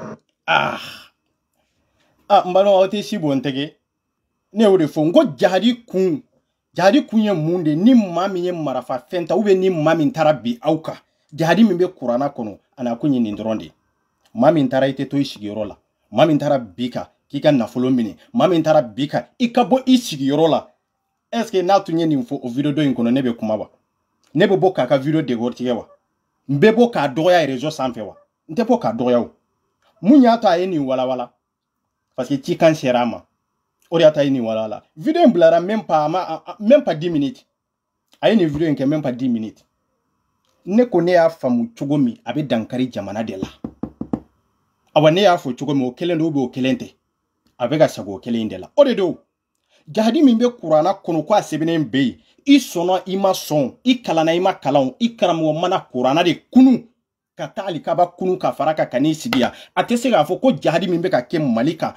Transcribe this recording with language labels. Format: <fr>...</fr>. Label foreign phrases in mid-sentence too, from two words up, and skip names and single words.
<bm>n balima aw tɛ si bɔ n tɛgɛ ne y'o de fɔ n ko jihadi kun ye mun de ni maa min ye marafa fɛn ta ni maa min taara bi aw kan jihadi min bɛ kuranna kɔnɔ a n'a kun ye nin dɔrɔn de maa min taara i tɛ to i sigiyɔrɔ la maa min taara bi kan k'i ka nafolo minɛ maa min taara bi kan i ka bɔ i sigiyɔrɔ la</bm> <fr>est ce que</fr> <bm>n'a tun ye nin fɔ o video dɔ in kɔnɔ ne bɛ kuma wa ne bɛ bɔ k'a ka video décortiquer wa n bɛ bɔ k'a dɔgɔya réseau sanfɛ wa n tɛ bɔ k'a dɔgɔya o mun y'a to a ye nin walawala</bm> <fr>parce que</fr> <bm>cikan sera a ma o de y'a to a ye nin walawala video in bilara</bm> <fr>même pas 10 minutes</fr> <bm>a ye nin video in kɛ</bm> <fr>même pas 10 minutes</fr> <bm>ne ko ne y'a faamu cogo min a bɛ dankari jamana de la awa ne y'a fɔ cogo min o kelen don</bm> <fr>ou bien</fr> <bm>o kelen tɛ a bɛ ka sago o kelen de la o de don jihadi min bɛ kuranna kɔnɔ ko a sɛbɛnnen bɛ yen i sɔnna i ma sɔn i kalanna i ma kalan i karamɔgɔ mana kuranna de kunu ka taa alikaba kunu ka fara ka n'i sigi yan a tɛ se k'a fɔ ko jihadi min bɛ ka kɛ Mali kan</bm>